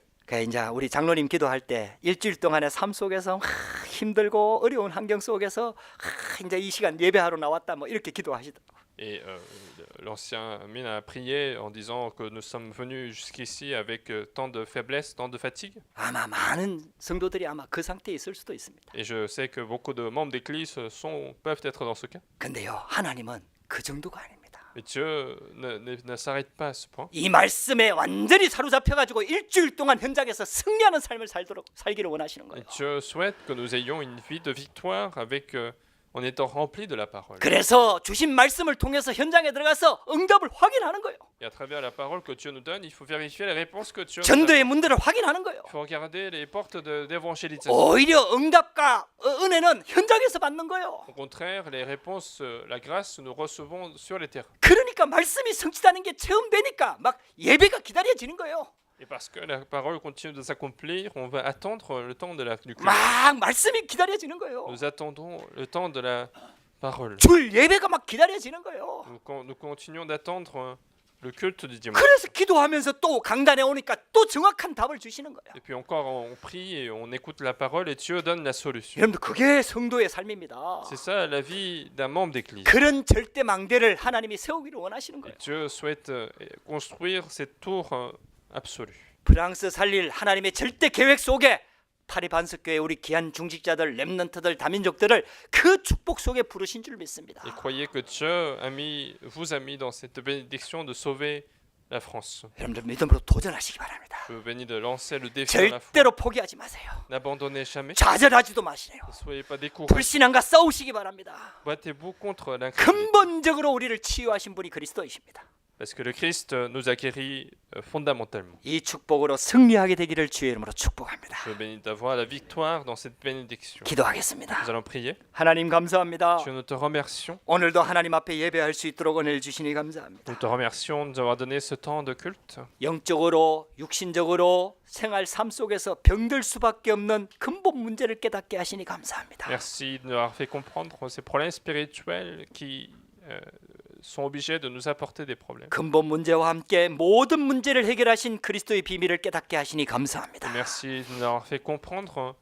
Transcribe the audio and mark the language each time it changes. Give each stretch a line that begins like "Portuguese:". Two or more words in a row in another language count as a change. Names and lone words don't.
Korean: 그러니까 이제 우리 장로님 기도할 때 일주일 동안의 삶 속에서 힘들고 어려운 환경 속에서 이제 이 시간 예배하러 나왔다 뭐 이렇게 기도하시더라고요.
French: Et l'ancien mine a prié en disant que nous sommes venus jusqu'ici avec tant de faiblesse, tant de fatigue.
Korean: 아마 많은 성도들이 아마 그 상태에 있을 수도 있습니다.
French: Et je sais que beaucoup de membres d'église peuvent être dans ce cas.
Korean: 근데요 하나님은 그 정도가 아닙니다.
French: Mais Dieu ne s'arrête pas à ce point.
Korean: 이 말씀에 완전히 사로잡혀가지고 일주일 동안 현장에서 승리하는 삶을 살기를 원하시는
French: Et
Korean: 거예요.
French: Dieu souhaite que nous ayons une vie de victoire avec, en étant remplis de la parole.
Korean: 그래서 주신 말씀을 통해서 현장에 들어가서 응답을 확인하는 거예요.
French: Et à travers la parole que Dieu nous donne, il faut vérifier les réponses que Dieu nous
Korean: 전도의
French: donne.
Korean: 문들을 확인하는 거예요.
French: Il faut regarder les portes d'évangélisation.
Korean: 오히려 응답과 은혜는 현장에서 받는 거예요.
French: Au contraire, les réponses, la grâce, nous recevons sur les terrains.
Korean: 그러니까 말씀이 성취되는 게 체험되니까 막 예배가 기다려지는 거예요.
French: Et parce que la parole continue de s'accomplir, on va attendre le temps du culte.
Korean: 막 말씀이 기다려지는 거예요.
French: Nous attendons le temps de la parole.
Korean: 줄 예배가 막 기다려지는 거예요.
French: Nous continuons d'attendre le culte du dimanche.
Korean: 그래서 기도하면서 또 강단에 오니까 또 정확한 답을 주시는 거예요.
French: Et puis encore, on prie et on écoute la parole et Dieu donne la solution.
Korean: 여러분들 그게 성도의 삶입니다.
French: C'est ça la vie d'un membre d'église.
Korean: 그런 절대 망대를 하나님이 세우기를 원하시는
French: Et
Korean: 거예요.
French: Dieu souhaite construire cette tour absolue.
Korean: 프랑스 살릴 하나님의 절대 계획 속에 파리 반석교회 우리 귀한 중직자들, 렘넌트들, 다민족들을 그 축복 속에 부르신 줄 믿습니다.
French: Et croyez que Dieu vous a mis dans cette bénédiction de sauver la France.
Korean: 여러분들 믿음으로 도전하시기 바랍니다.
French: Je vous bénis de lancer le défi de la foi.
Korean: 절대로 포기하지 마세요.
French: N'abandonnez jamais.
Korean: 좌절하지도 마시네요.
French: Ne soyez pas découragés.
Korean: 불신앙과 싸우시기 바랍니다.
French: Battez-vous contre l'incrédulité.
Korean: 근본적으로 우리를 치유하신 분이 그리스도이십니다.
French: Parce que le Christ nous a guéris fondamentalement.
Korean: 이 축복으로 승리하게 되기를 주의 이름으로 축복합니다.
French: Je vous bénis d'avoir la victoire dans cette bénédiction.
Korean: 기도하겠습니다.
French: Nous allons prier.
Korean: 하나님 감사합니다.
French: Dieu, nous te remercions.
Korean: 오늘도 하나님 앞에 예배할 수 있도록 은혜를 주시니 감사합니다.
French: Nous te remercions de nous avoir donné ce temps de culte.
Korean: 영적으로 육신적으로 생활 삶 속에서 병들 수밖에 없는 근본 문제를 깨닫게 하시니 감사합니다.
French: Merci de nous avoir fait comprendre ces problèmes spirituels qui sont obligés de nous apporter des problèmes.
Korean: 근본 문제와 함께 모든 문제를 해결하신 그리스도의 비밀을 깨닫게 하시니 감사합니다.
French: Merci de nous avoir fait comprendre